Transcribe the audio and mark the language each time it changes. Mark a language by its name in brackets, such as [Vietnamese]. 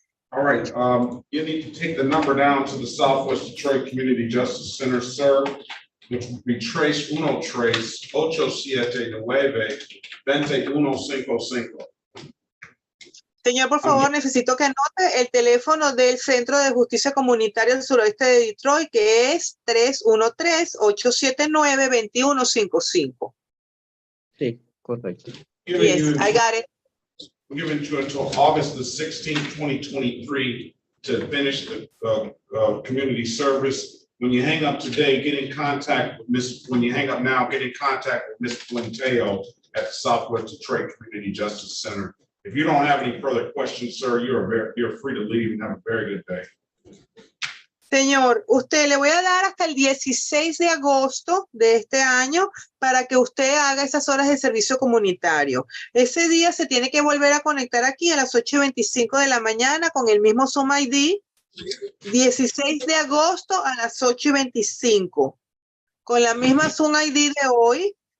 [English] All right, you need to take the number down to the Southwest Detroit Community Justice Center, sir, which would be trace [Spanish] uno tres, ocho, siete, nueve, [English] 2155. [Spanish] Señor, por favor, necesito que anote el teléfono del Centro de Justicia Comunitaria del Suroeste de Detroit, que es 313-879-2155. Sí, correcto. [English] Yes, I got it. We're giving you until August the 16th, 2023 to finish the community service. When you hang up today, get in contact with when you hang up now, get in contact with Ms. Flinteo at the Southwest Detroit Community Justice Center. If you don't have any further questions, sir, you're free to leave and have a very good day. [Spanish] Señor, usted le voy a dar hasta el 16 de agosto de este año para que usted haga esas horas de servicio comunitario. Ese día se tiene que volver a conectar aquí a las 8:25 de la mañana con el mismo Zoom ID. 16 de agosto a las 8:25 con la misma Zoom ID de hoy.